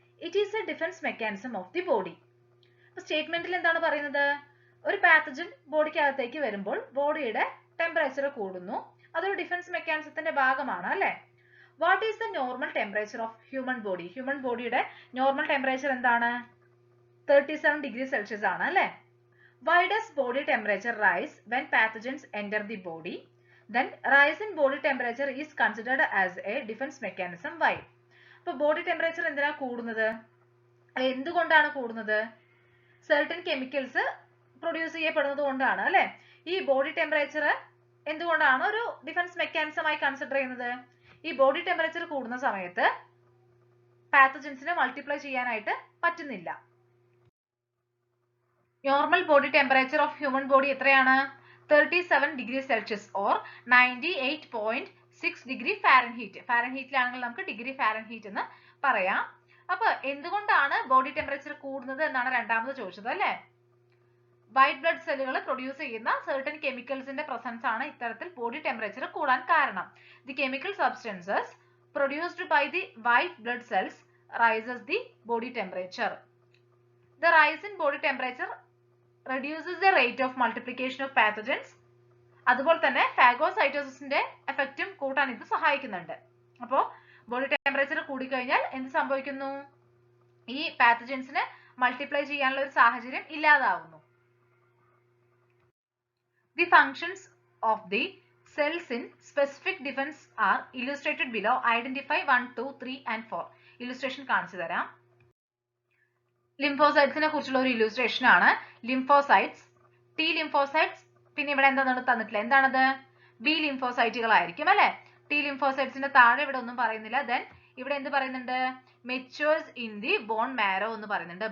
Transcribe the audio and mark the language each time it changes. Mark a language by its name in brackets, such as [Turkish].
[English] It is a defense mechanism of the body. [Malayalam] അപ്പോൾ സ്റ്റേറ്റ്മെന്റിൽ എന്താണ് പറയുന്നത്? ഒരു പാത്തജൻ ബോഡിക്കകത്തേക്ക് വരുമ്പോൾ ബോഡിയുടെ ടെമ്പറേച്ചർ കൂടുന്നു. അതൊരു ഡിഫൻസ് മെക്കാനിസത്തിന്റെ ഭാഗമാണ് അല്ലെ. [English] What is the normal temperature of human body? [Malayalam] Human ബോഡിയുടെ നോർമൽ ടെമ്പറേച്ചർ എന്താണ്? 37 ഡിഗ്രി സെൽഷ്യസ് ആണ് അല്ലെ. [English] Why does body temperature rise when pathogens enter the body? Then rise in body temperature is considered as a defense mechanism. Why? [Malayalam] അപ്പോൾ body temperature എന്തിനാ കൂടുന്നത്? എന്തുകൊണ്ടാണ് കൂടുന്നത്? [English] certain chemicals [Malayalam] produce ചെയ്യപ്പെടുന്നത് കൊണ്ടാണ് അല്ലെ. ഈ ബോഡി ടെമ്പറേച്ചർ എന്തുകൊണ്ടാണ് ഒരു ഡിഫൻസ് മെക്കാനിസം ആയി കൺസിഡർ ചെയ്യുന്നത്? ഈ ബോഡി ടെമ്പറേച്ചർ കൂടുന്ന സമയത്ത് പാത്തജൻസിനെ മൾട്ടിപ്ലൈ ചെയ്യാനായിട്ട് പറ്റുന്നില്ല. [English] normal body temperature of human body [Malayalam] എത്രയാണ്? [English] 37 degree Celsius or 98.6 degree Fahrenheit. [Malayalam] ഫാരൻഹീറ്റിലാണെങ്കിൽ നമുക്ക് ഡിഗ്രി ഫാരൻഹീറ്റ് എന്ന് പറയാം. അപ്പൊ എന്തുകൊണ്ടാണ് ബോഡി ടെമ്പറേച്ചർ കൂടുന്നത് എന്നാണ് രണ്ടാമത് ചോദിച്ചത് അല്ലെ? വൈറ്റ് ബ്ലഡ് സെല്ലുകൾ പ്രൊഡ്യൂസ് ചെയ്യുന്ന certain കെമിക്കൽസിന്റെ പ്രസൻസ് ആണ് ഇത്തരത്തിൽ ബോഡി ടെമ്പറേച്ചർ കൂടാൻ കാരണം. [English] The chemical substances produced by the white blood cells rises the body temperature. The rise in body temperature reduces the rate of multiplication of pathogens. [Malayalam] അതുപോലെ തന്നെ ഫാഗോസൈറ്റോസിന്റെ എഫക്റ്റും കൂട്ടാൻ ഇത് സഹായിക്കുന്നുണ്ട്. അപ്പോൾ ബോഡി ടെമ്പറേച്ചർ കൂടിക്കഴിഞ്ഞാൽ എന്ത് സംഭവിക്കുന്നു? ഈ പാത്തജൻസിനെ മൾട്ടിപ്ലൈ ചെയ്യാനുള്ള ഒരു സാഹചര്യം ഇല്ലാതാവുന്നു. [English] The functions of the cells in specific defense are illustrated below. Identify 1, 2, 3 and 4. [Malayalam] Illustration കാണിച്ചു തരാം. ലിംഫോസൈറ്റ്സിനെ കുറിച്ചുള്ള ഒരു ഇല്ലുസ്ട്രേഷൻ ആണ്. ലിംഫോസൈറ്റ്സ്, ടി ലിംഫോസൈറ്റ്സ്, പിന്നെ ഇവിടെ എന്താണ് തന്നിട്ടില്ല, എന്താണത്? ബി ലിംഫോസൈറ്റുകൾ ആയിരിക്കും അല്ലെ? ടി ലിംഫോസൈറ്റ്സിന്റെ താഴെ ഇവിടെ ഒന്നും പറയുന്നില്ല. ദെൻ ഇവിടെ എന്ത് പറയുന്നുണ്ട്? [English] matures in the bone marrow [Malayalam] എന്ന് പറയുന്നുണ്ട്.